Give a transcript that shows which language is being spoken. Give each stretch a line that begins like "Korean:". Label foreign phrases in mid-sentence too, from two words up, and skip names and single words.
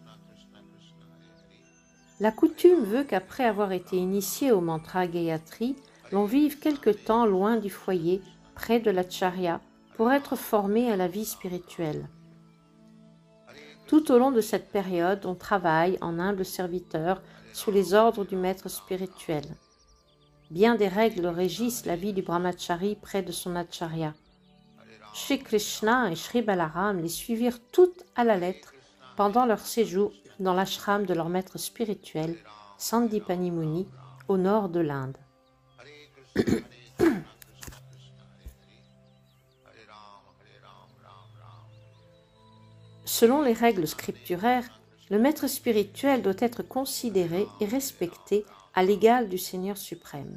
French: La coutume veut qu'après avoir été initié au mantra Gayatri, l'on vive quelque temps loin du foyer, près de l'acharya, pour être formé à la vie spirituelle. Tout au long de cette période, on travaille en humble serviteur sous les ordres du maître spirituel. Bien des règles régissent la vie du brahmachari près de son acharya. Shri Krishna et Shri Balaram les suivirent toutes à la lettre pendant leur séjour dans l'ashram de leur maître spirituel, Sandipani Muni, au nord de l'Inde. Selon les règles scripturaires, le maître spirituel doit être considéré et respecté à l'égal du Seigneur suprême.